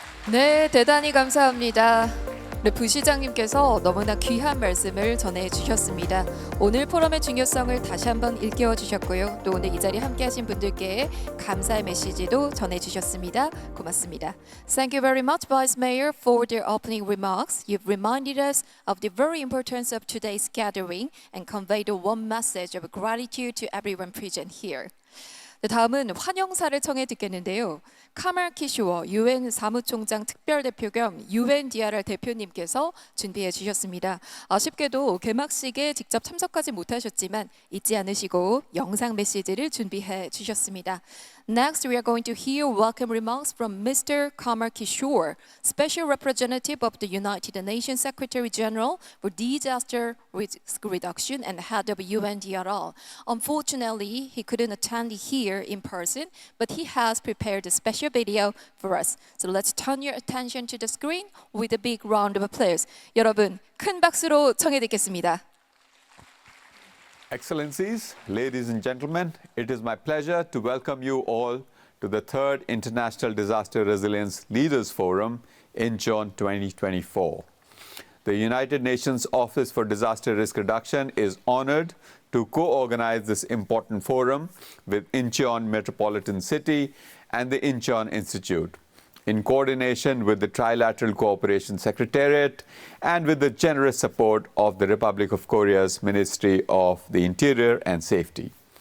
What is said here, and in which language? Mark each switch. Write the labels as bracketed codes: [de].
[ko] 네, 대단히 감사합니다. 네, 부시장님께서 너무나 귀한 말씀을 전해주셨습니다. 오늘 포럼의 중요성을 다시 한번 일깨워 주셨고요. 또 오늘 이 자리에 함께하신 분들께 감사의 메시지도 전해주셨습니다. 고맙습니다. [en] Thank you very much, Vice Mayor, for the opening remarks. You've reminded us of the very importance of today's gathering and conveyed a warm message of gratitude to everyone present here. [ko] 네, 다음은 환영사를 청해 듣겠는데요. 카말 키슈어 UN 사무총장 특별대표 겸 UNDRR 대표님께서 준비해 주셨습니다. 아쉽게도 개막식에 직접 참석하지 못하셨지만 잊지 않으시고 영상 메시지를 준비해 주셨습니다. [en] Next, we are going to hear welcome remarks from Mr. Kamal Kishore, Special Representative of the United Nations Secretary General for Disaster Risk Reduction and Head of UNDRR. Unfortunately, he couldn't attend here in person, but he has prepared a special video for us. So let's turn your attention to the screen with a big round of applause. [ko] 여러분, 큰 박수로 청해 듣겠습니다. [en] Excellencies, ladies and gentlemen, it is my pleasure to welcome you all to the third International Disaster Resilience Leaders Forum in June 2024. The United Nations Office for Disaster Risk Reduction is honored to co-organize this important forum with Incheon Metropolitan City and the Incheon Institute, in coordination with the Trilateral Cooperation Secretariat and with the generous support of the Republic of Korea's Ministry of the Interior and Safety.